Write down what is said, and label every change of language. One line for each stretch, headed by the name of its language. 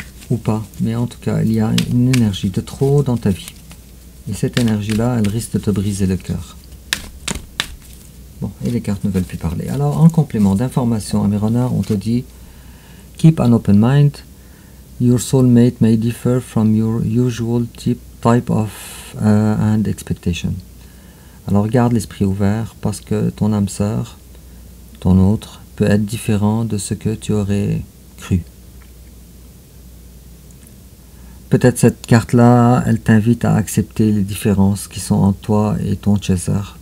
French: Ou pas. Mais en tout cas, il y a une énergie de trop dans ta vie. Et cette énergie-là, elle risque de te briser le cœur. Bon, et les cartes ne veulent plus parler. Alors, en complément d'informations à Mironer, on te dit
English: keep an open mind. Your soulmate may differ from your usual type of and expectation.
French: Alors, garde l'esprit ouvert parce que ton âme sœur, ton autre, peut être différent de ce que tu aurais cru. Peut-être cette carte-là, elle t'invite à accepter les différences qui sont entre toi et ton chaser.